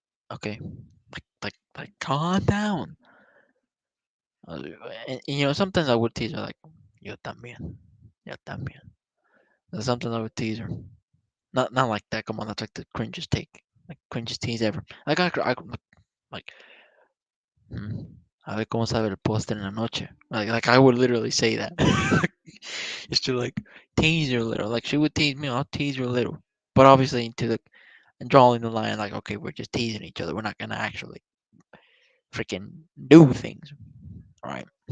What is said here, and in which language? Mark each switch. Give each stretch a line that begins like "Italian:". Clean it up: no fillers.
English: Okay, like calm down. And, sometimes I would tease her like,
Spanish: yo también, yo también.
English: And sometimes I would tease her. Not like that. Come on, that's like the cringiest take, like cringiest tease ever.
Spanish: Like, mm, a ver cómo sabe el postre en la noche.
English: Like I would literally say that. Just to like tease her a little. Like she would tease me, I'll tease her a little. But obviously to the and drawing the line like, okay, we're just teasing each other. We're not gonna actually freaking do things. All right.